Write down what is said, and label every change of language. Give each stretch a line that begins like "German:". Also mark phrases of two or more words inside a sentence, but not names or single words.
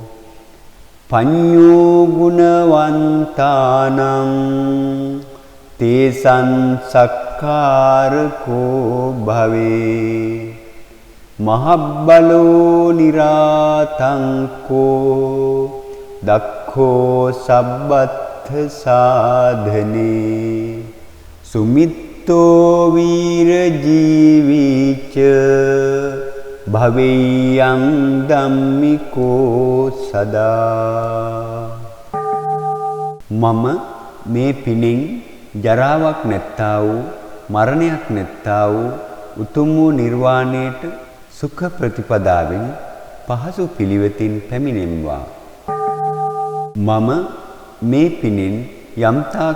Pali: පඤ්ඤෝ ගුණවන්තානං තේසං සක්කාරකෝ භවේ මහබ්බලෝ නිරාතංකෝ දක්ඛෝ සබ්බත්ථ සාධනේ සුමිත්තෝ වීර ජීවිච භවෙය්‍යං ධම්මිකෝ සදා
Sinhala: මම මේ පිණින් ජරාවක් නැත්තා වූ මරණයක් නැත්තා වූ උතුම් වූ නිර්වාණයට සුඛ ප්‍රතිපදාවෙන් පහසු පිළිවෙතින් පැමිණෙම්වා මම මේ පිණින් යම්තාක්